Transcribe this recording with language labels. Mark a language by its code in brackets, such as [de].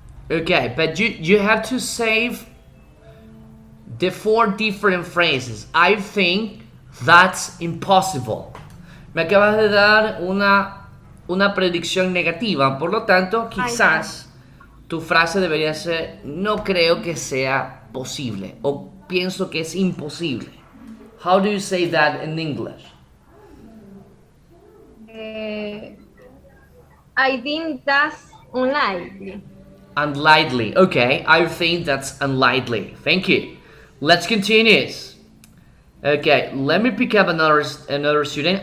[en] Okay, but you have to save the 4 different phrases. I think that's impossible. [es] Me acabas de dar una predicción negativa, por lo tanto, quizás tu frase debería ser no creo que sea posible o pienso que es imposible. [en] How do you say that in English? I think that's unlikely. Unlikely. Okay, I think that's unlikely. Thank you. Let's continue. Okay, let me pick up another student.